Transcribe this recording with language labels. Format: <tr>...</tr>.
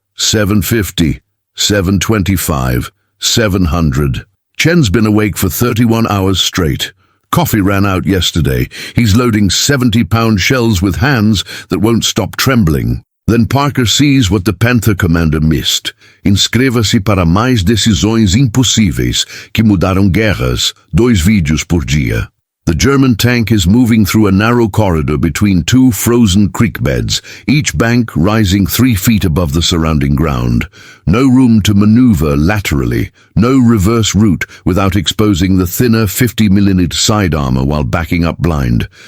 <en>750, 725, 700. Chen's been awake for 31 hours straight. Coffee ran out yesterday. He's loading 70-pound shells with hands that won't stop trembling. Then Parker sees what the Panther commander missed.</en> <pt>Inscreva-se para mais decisões impossíveis que mudaram guerras, 2 vídeos por dia.</pt> <en>The German tank is moving through a narrow corridor between 2 frozen creek beds, each bank rising 3 feet above the surrounding ground. No room to maneuver laterally, no reverse route without exposing the thinner 50mm side armor while backing up blind.</en>